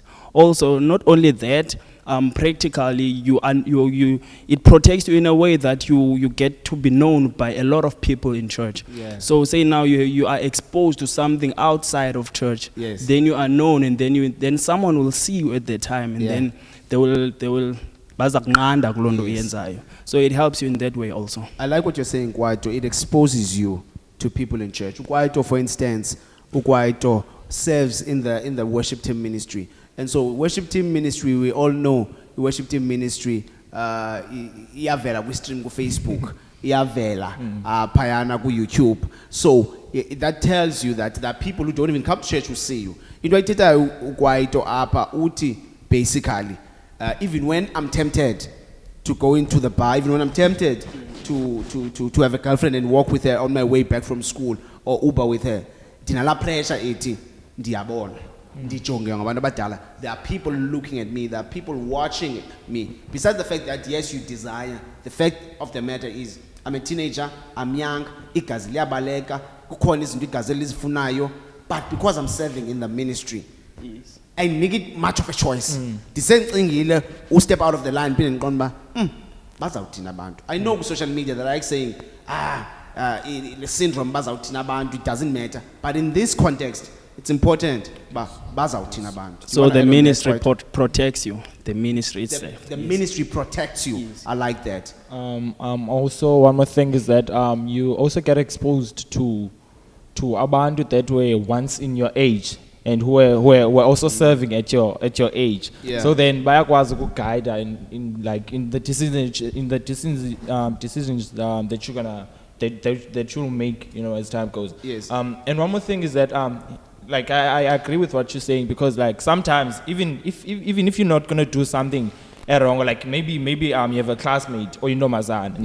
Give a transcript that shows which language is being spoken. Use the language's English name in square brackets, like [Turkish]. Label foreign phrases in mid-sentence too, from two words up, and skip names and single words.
[English] Also, not only that, practically it protects you in a way that you get to be known by a lot of people in church. Yeah. So say now you are exposed to something outside of church. Yes. Then you are known, and then someone will see you at the time, and Yeah. then they will [Xhosa] bazakunqanda kuloo nto [English] Yes. [Xhosa] uyenzayo. [English] So it helps you in that way also. I like what you're saying, Kwaito. It exposes you to people in church. Kwaito, for instance, Kwaito serves in the worship team ministry. And so worship team ministry, we all know the worship team ministry, [Xhosa] iyavela kwi-stream ku-Facebook, iyavela phayana ku-YouTube. [English] So that tells you that there are people who don't even come to church who see you. [Xhosa] Into ayithethayo uKwaito apha uthi [English] basically, even when I'm tempted to go into the bar, even when I'm tempted to have a girlfriend and walk with her on my way back from school or Uber with her, [Xhosa] ndinala pressure ethi ndiyabona ndijonge ngabantu abadala. [English] There are people looking at me, there are people watching me. Besides the fact that yes, you desire, the fact of the matter is I'm a teenager, I'm young, [Xhosa] igazi liyabaleka, kukhona izinto igazi elizifunayo, [English] but because I'm serving in the ministry, I make it much of a choice. [Xhosa] Ndisengcingile [English] step out of the line [Xhosa] phinde ndiqonda uba bazawuthina abantu. [English] I know social media that are like saying the syndrome [Xhosa] bazawuthina abantu, [English] it doesn't matter, but in this context it's important [Xhosa] bazawuthina abantu. [English] So the ministry protects you. The ministry itself. The ministry protects you. Yes. I like that. Also, one more thing is that you also get exposed to abantu that were once in your age and who were also serving at your age. Yeah. So then [Xhosa] bayakwazi ukuguide [English] in the decisions that you're gonna that you'll make, as time goes. Yes. And one more thing is that like I agree with what you're saying, because like sometimes even if you're not gonna do something wrong, or like maybe you have a classmate or you know Mazan,